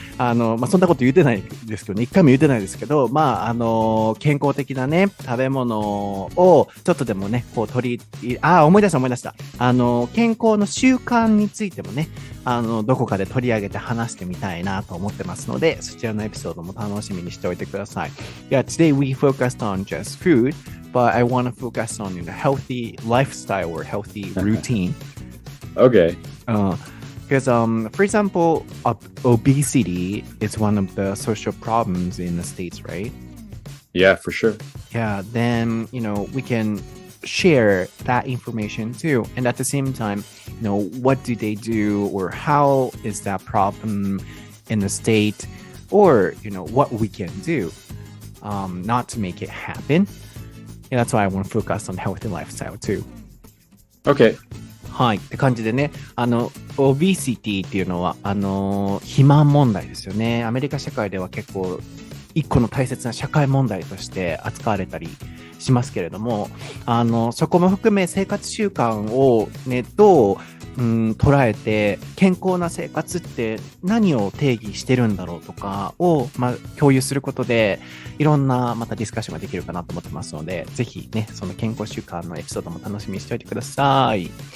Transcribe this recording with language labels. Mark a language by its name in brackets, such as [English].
[Japanese] そんなこと言ってないですけどね。一回も言ってないですけど、健康的なね、食べ物をちょっとでもね、こう思い出した。健康の習慣についてもね、どこかで取り上げて話してみたいなと思ってますので、そちらのエピソードも楽しみにしておいてください。 [English] Yeah, today we focused on just food, but I want to focus on a healthy lifestyle or healthy routine. Okay. Because, for example, obesity is one of the social problems in the States, right? Yeah, for sure. Yeah, then, we can share that information too. And at the same time, what do they do or how is that problem in the state or, what we can do not to make it happen. Yeah, that's why I want to focus on healthy lifestyle too. Okay. [Japanese] はい。って感じでね、オビシティっていうのは、肥満問題ですよね。アメリカ社会では結構、一個の大切な社会問題として扱われたりしますけれども、そこも含め生活習慣をね、どう、捉えて、健康な生活って何を定義してるんだろうとかを、共有することで、いろんなまたディスカッションができるかなと思ってますので、ぜひね、その健康習慣のエピソードも楽しみにしておいてください。